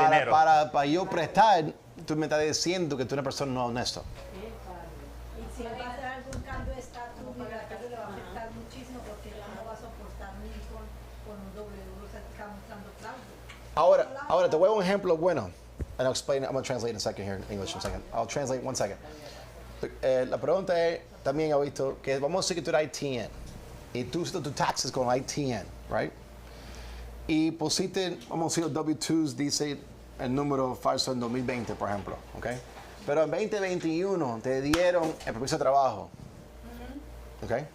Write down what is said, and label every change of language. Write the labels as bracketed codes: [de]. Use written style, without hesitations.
[es] Para yo prestar, tú me estás diciendo que tú eres una persona no honesta. Y si él va a hacer algún cambio de estatus migratorio le va a afectar muchísimo porque él no va a soportar ni con un W, o sea, está mostrando fraude. Ahora te voy a un ejemplo bueno. [en] And I'll explain, I'm going to translate in a second here in English in a second. I'll translate 1 second. [es] La pregunta es, también he visto, que vamos a decir que tú eres ITN. Y tú hiciste tus taxes con ITN, [en] right? [es] Y pusiste, vamos a decir, W2s dice el número falso en 2020, por ejemplo, ¿ok? Pero en 2021 te dieron el permiso de trabajo, ¿ok?